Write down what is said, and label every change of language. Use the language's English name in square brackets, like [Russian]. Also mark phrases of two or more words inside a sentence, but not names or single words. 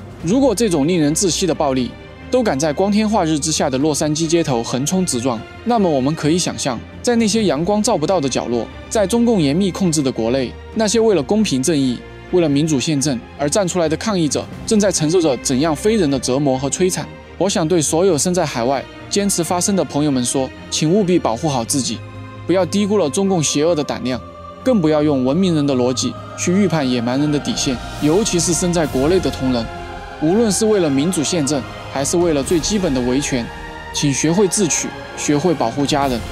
[Chinese] 如果這種令人窒息的暴力都敢在光天化日之下的洛杉矶街頭横冲直撞，那麼我们可以想象，在那些陽光照不到的角落，在中共嚴密控制的國內，那些為了公平正義、為了民主憲政而站出來的抗議者，正在承受着怎樣非人的折磨和摧殘。我想對所有身在海外堅持發聲的朋友們說，請務必保護好自己，不要低估了中共邪惡的膽量，更不要用文明人的邏輯去預判野蠻人的底線，尤其是身在國內的同仁，無論是為了民主憲政，還是為了最基本的維權，請學會自取，學會保護家人。